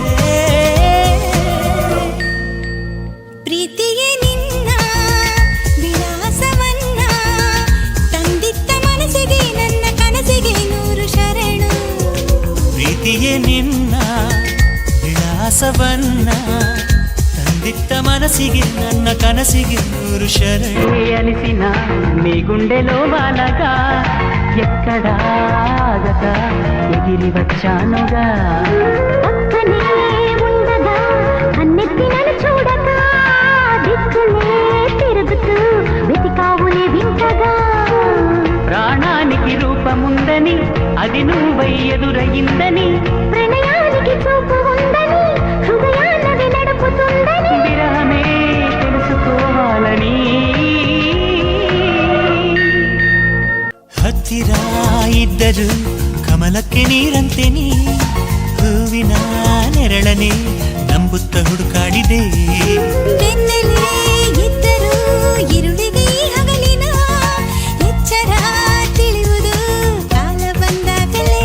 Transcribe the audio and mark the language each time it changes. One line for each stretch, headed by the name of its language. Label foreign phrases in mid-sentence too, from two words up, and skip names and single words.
Kannada: ಪ್ರೀತಿಯೇ ನಿನ್ನ ವಿಳಾಸವನ್ನ ತಂದಿತ್ತ ಮನಸ್ಸಿಗೆ ನನ್ನ ಕನಸಿಗೆ 100 ಶರಣು. ಪ್ರೀತಿಯೇ ನಿನ್ನ ವಿಳಾಸವನ್ನ ತಂದಿತ್ತ ಮನಸ್ಸಿಗೆ ನನ್ನ ಕನಸಿಗೆ 100 ಶರಣು.
Telugu: అలిసిన నీ గుండెలో బాలగా ఎక్కడాగక ఎగిరి వచ్చానుగా. పక్కనే ఉండగా కన్నెత్తి నన్ను చూడక దిక్కులే తిరుగుతూ వెతికావులే వింతగా. ప్రాణానికి రూపముందని అది నువ్వై ఎదురయిందని, ప్రణయానికి చూపు ఉందని హృదయాన్నది నడుపుతుందని. విరహమే తెలుసుకోవాలని.
Kannada: ಹತ್ತಿರ ಇದ್ದರು ಕಮಲಕ್ಕೆ ನೀರಂತೆ ನೀ, ಹೂವಿನ ನೆರಳನೆ ನಂಬುತ್ತ ಹುಡುಕಾಡಿದೆ. ಬೆನ್ನಲ್ಲೇ ಇದ್ದರೂ ഇരുಳಿಗೆ ಈ ಹಗಲಿನ ಎಚ್ಚರ ತಿಳಿಯುವುದು ಕಾಲ ಬಂದಾಗಲೇ.